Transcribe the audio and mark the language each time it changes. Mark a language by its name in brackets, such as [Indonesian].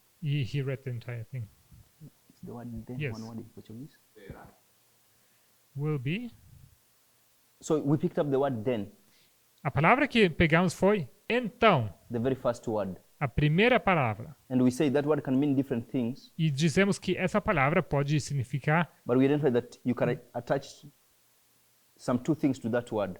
[English] He read the entire thing. It's the word then, Yes. one word in Portuguese. Will be. So we picked up the word then, [Portuguese] A palavra que pegamos foi então. [English] the very first word. [Portuguese] A primeira palavra. [English] And we say that word can mean different things, [Portuguese] E dizemos que essa palavra pode significar, [English] but we identify that you can attach some two things to that word.